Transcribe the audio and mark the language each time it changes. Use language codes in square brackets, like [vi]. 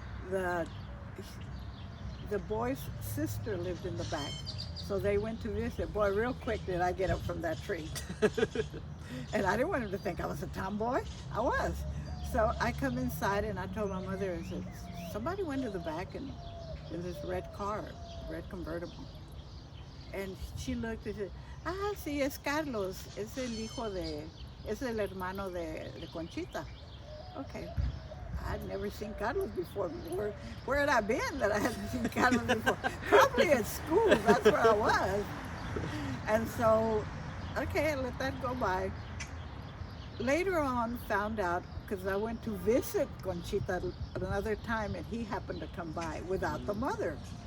[en] The boy's sister lived in the back. So they went to visit. Boy, real quick did I get up from that tree. And I didn't want him to think I was a tomboy. I was. So I come inside and I told my mother, I said, somebody went to the back and in this red car. red convertible. And she looked and said, [es] ah, sí, es Carlos, es el hijo de, es el hermano de Conchita. [en] Okay. I'd never seen Carlos before. Where had I been that I hadn't seen Carlos before? Probably at school, that's where I was. And so, okay, I let that go by. Later on, found out, because I went to visit Conchita another time, and he happened to come by without the mother.